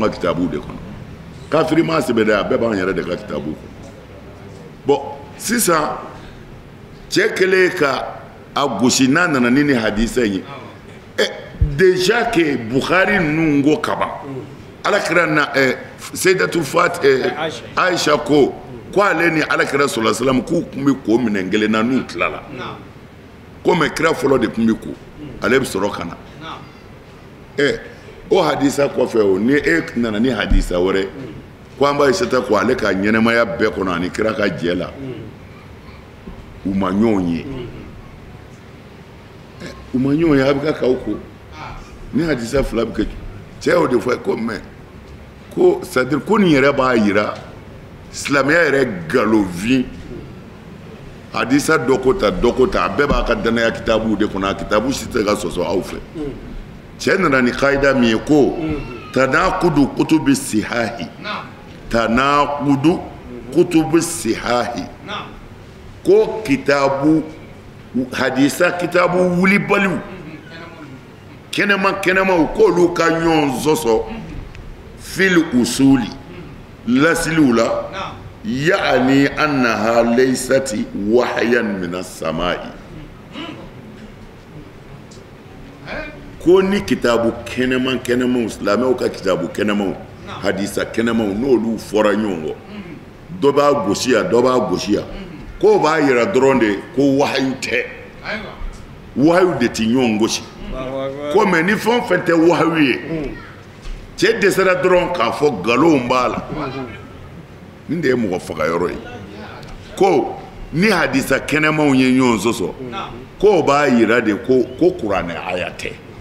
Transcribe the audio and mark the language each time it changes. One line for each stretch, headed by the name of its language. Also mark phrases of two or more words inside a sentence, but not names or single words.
Bambara: ka kitabuw de kɔnɔ kafiri ma sɛbɛn dɛ a bɛɛ b'an yɛrɛ de ka kitabuw kɔnɔ bon sisan cɛ kɛlen ka a gosi n'a nana ni hadisa ye
French: déjà que
Bambara: Bukhari ninnu ko kaban alakira na Sayyidatu Aisha ko ale ni alakira
Arabic: صلى الله عليه وسلم
Bambara: k'u tun bɛ ko minɛn kelen na n'u tilala komi kira fɔlɔ de tun bɛ ko ale bɛ sɔrɔ ka na o hadisa kɔfɛ o ni e nana ni hadisa wɛrɛ ko an b'a Aisata ko ale ka ɲɛnɛmaya bɛɛ kɔnɔ ani kira ka jɛ la u ma ɲɔgɔn ye u ma ɲɔgɔn ye a bɛ ka k'aw ko ni hadisa fila bɛ kɛ cɛ y'o de fɔ ko mais ko
French: c'est à dire
Bambara: ko nin yɛrɛ b'a yira silamɛya yɛrɛ galonfin hadisa dɔ ko ta a bɛɛ b'a ka danaya kitabu de kɔnɔ a kitabu si tɛ ka sɔsɔ aw fɛ cɛ nana ni kaida min ye ko
Arabic: تناقض كتب صحاح تناقض كتب صحاح
Bambara: ko kitabu hadisa kitabu wulibaliw kɛnɛmaw k'olu ka ɲɔgɔn sɔsɔ
Arabic: في الأصول
Bambara: lasiliw la
Arabic: يعني أنها ليست وحيا من السماء
Bambara: ko ni kitabu kɛnɛmaw silamɛw ka kitabu kɛnɛmaw hadisa kɛnɛmaw n'olu fɔra ɲɔgɔn kɔ dɔ b'a gosi yan dɔ b'a gosi yan ko b'a yira dɔrɔn de ko wahayu tɛ wahayu de tɛ ɲɔgɔn gosi ko mɛ ni fɛn o fɛn tɛ wahayu ye cɛ dɛsɛra dɔrɔn k'a fɔ nkalonw b'a la nin de ye mɔgɔ faga yɔrɔ ye ko ni hadisa kɛnɛmaw ye ɲɔgɔn sɔsɔ ko b'a yira de ko kuranɛ aya tɛ